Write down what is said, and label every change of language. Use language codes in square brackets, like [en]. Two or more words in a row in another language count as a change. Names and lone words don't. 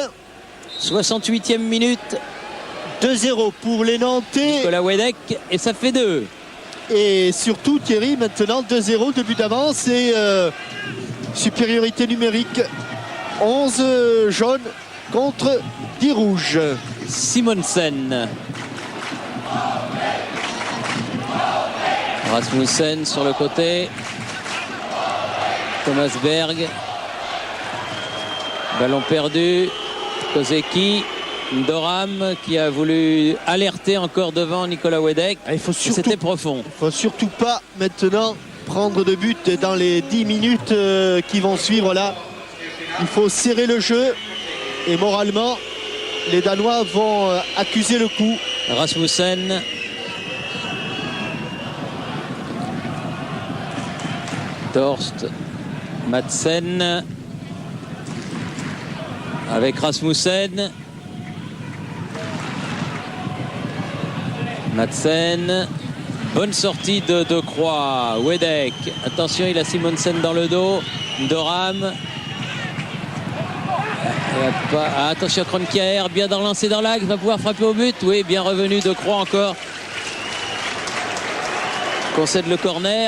[fr] 68e minute. 2-0 pour les Nantais. Nicolas Wedek, et ça fait 2. Et surtout Thierry, maintenant 2-0, 2 buts d'avance et supériorité numérique. 11 jaunes contre 10 rouges. Simonsen. Rasmussen sur le côté. Thomas Berg. Ballon perdu. Kozeki. Ndoram qui a voulu alerter encore devant Nicolas Wedek. C'était profond. Il ne faut surtout pas maintenant prendre de but dans les 10 minutes qui vont suivre là. Il faut serrer le jeu et moralement les Danois vont accuser le coup. Rasmussen. Torst, Madsen avec Rasmussen. Madsen, bonne sortie de Croix. Wedek, attention, il a Simonsen dans le dos. Ndoram. Attention, Kroenkeer, bien dans lancé dans l'axe, va pouvoir frapper au but. Oui, bien revenu de Croix encore. Concède le corner.